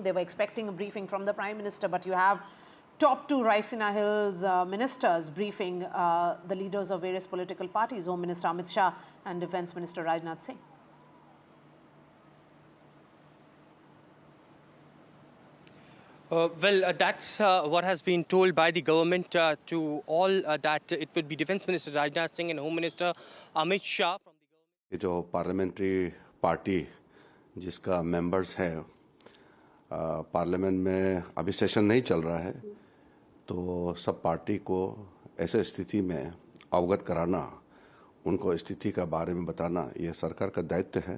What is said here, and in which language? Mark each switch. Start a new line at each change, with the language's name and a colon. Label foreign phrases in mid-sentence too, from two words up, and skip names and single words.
English: They were expecting a briefing from the Prime Minister, but you have top two Raisina Hills ministers briefing the leaders of various political parties, Home Minister Amit Shah and Defence Minister Rajnath Singh. That's what has been told by the government to all, that it would be Defence Minister Rajnath Singh and Home Minister Amit Shah. From
Hindi: ये जो
English: parliamentary party
Hindi: जिसका मेंबर्स हैं पार्लियामेंट में अभी सेशन नहीं चल रहा है, तो सब पार्टी को ऐसे स्थिति में अवगत कराना, उनको स्थिति का बारे में बताना, ये सरकार का दायित्व है।